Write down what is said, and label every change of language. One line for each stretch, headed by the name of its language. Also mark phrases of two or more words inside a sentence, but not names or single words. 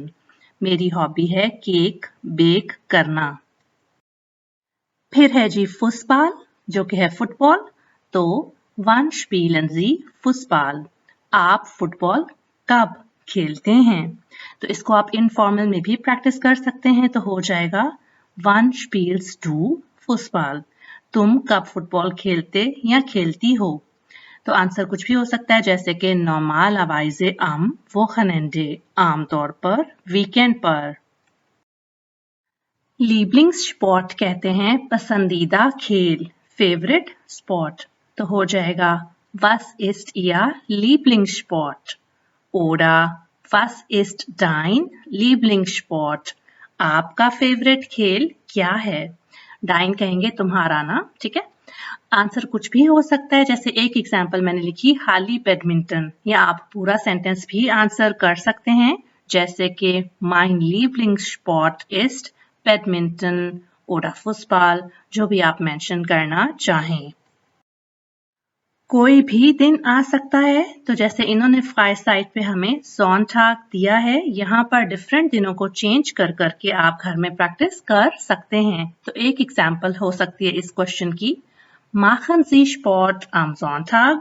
Hindi: मेरी हॉबी है
English: cake bake
Hindi: करना। फिर है जी फुटबॉल, जो कि है फुटबॉल।
German: तो wann spielen Sie Fußball?
Hindi: आप फुटबॉल कब खेलते हैं? तो इसको आप इनफॉर्मल में भी प्रैक्टिस कर सकते हैं, तो हो जाएगा
German: wann spielst du Fußball?
Hindi: तुम कब फुटबॉल खेलते या खेलती हो? तो आंसर कुछ भी हो सकता है, जैसे कि
German: normalerweise am Wochenende,
Hindi: आमतौर पर वीकेंड पर। Lieblingssport कहते हैं पसंदीदा खेल,
English: favorite sport.
German: तो हो जाएगा Was ist Ihr Lieblingssport? Oder Was ist dein Lieblingssport?
Hindi: आपका फेवरेट खेल क्या है? Dein कहेंगे तुम्हारा ना, ठीक है। आंसर कुछ भी हो सकता है, जैसे एक एग्जांपल मैंने लिखी हाली बैडमिंटन, या आप पूरा सेंटेंस भी आंसर कर सकते हैं, जैसे कि
German: Mein Lieblingssport ist Badminton oder Fußball,
Hindi: जो भी आप मेंशन करना चाहें। कोई भी दिन आ सकता है, तो जैसे इन्होंने फ्राइसाइट पे हमें Sonntag दिया है, यहाँ पर डिफरेंट दिनों को चेंज कर करके आप घर में प्रैक्टिस कर सकते हैं। तो एक एग्जांपल हो सकती है इस क्वेश्चन की,
German: Machen Sie Sport am Sonntag?